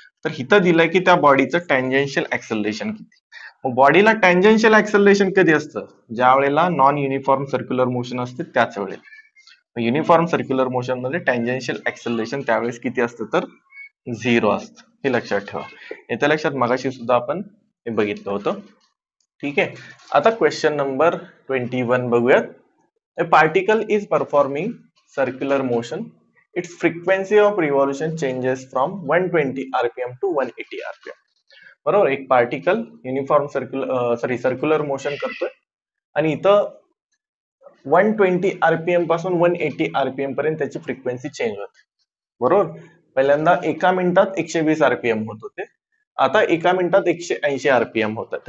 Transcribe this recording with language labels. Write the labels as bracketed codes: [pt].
[mr] तर इथं दिलंय की त्या बॉडीचं टँजेन्शियल ऍक्सलरेशन किती. मग बॉडीला टँजेन्शियल ऍक्सलरेशन कधी असतं, ज्या वेळेला नॉन युनिफॉर्म सर्क्युलर मोशन असते त्याच वेळेला. युनिफॉर्म सर्क्युलर मोशन मध्ये टँजेन्शियल ऍक्सलरेशन त्यावेळेस किती असतं, तर झिरो असतं. हे लक्षात ठेवा. येत्या लक्षात मगाशी सुद्धा आपण हे बघितलं होतं. ठीक आहे. आता क्वेश्चन नंबर 21 बघूयात. [en] A particle is performing circular motion. Its frequency of revolution changes from 120 rpm to 180 rpm. [mr] बरोबर. एक पार्टिकल युनिफॉर्म सर्क्युलर मोशन करतोय आणि इथं 120 आरपीएम पासून 180 आरपीएम पर्यंत त्याची फ्रिक्वेन्सी चेंज होते. बरोबर. पहिल्यांदा एका मिनिटात 120 आरपीएम होत होते, आता एका मिनिटात 180 आरपीएम होतात.